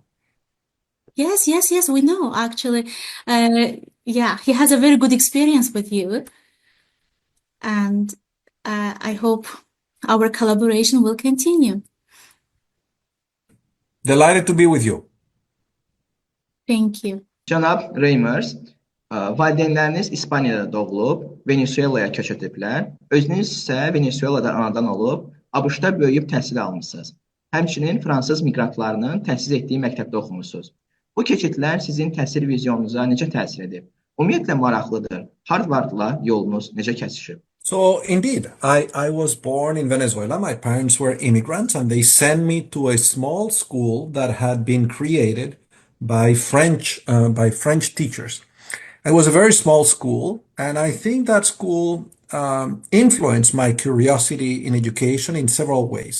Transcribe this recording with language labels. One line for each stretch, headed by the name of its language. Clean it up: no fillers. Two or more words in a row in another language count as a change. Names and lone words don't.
English: Yes, we know, actually. Yeah, he has a very good experience with you. And I hope our collaboration will continue. Delighted to be with you. Thank you.
Azerbaijani: Cənab Reimers, valideynləriniz İspaniyada doğulub, Venezuelaya köç ediblər. Özünüz isə Venezuelada anadan olub, ABŞ-da böyüyüb təhsil almışsınız. Həmçinin fransız miqrantlarının təhsil etdiyi məktəbdə oxumusunuz. Bu keçidlər sizin təhsil vizyonunuza necə təsir edib? Ümumiyyətlə maraqlıdır. Harvardla yolunuz necə kəsişib?
English: So indeed, I was born in Venezuela. My parents were immigrants, and they sent me to a small school that had been created by French teachers. It was a very small school, and I think that school influenced my curiosity in education in several ways.